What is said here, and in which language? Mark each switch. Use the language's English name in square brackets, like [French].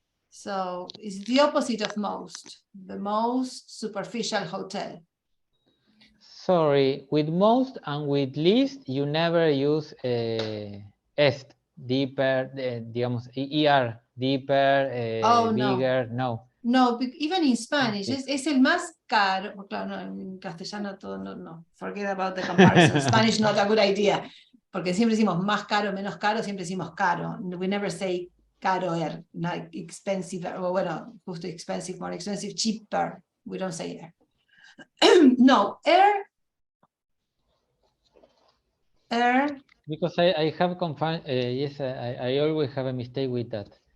[English] So it's the opposite of most, the most superficial hotel. Sorry, with most and with least, you never use est, deeper, digamos, er, deeper, bigger, no. No, even in Spanish, [Spanish] es el más caro. Claro, no, en castellano todo, no. [English] Forget about the comparison. Spanish not a good idea. [Spanish] Porque siempre decimos más caro, menos caro, siempre decimos caro. [English] We never say caroer, like expensive, [Spanish] o bueno, justo [English] expensive, more expensive, cheaper. We don't say no, Because I have confound, yes, I always have a mistake with that.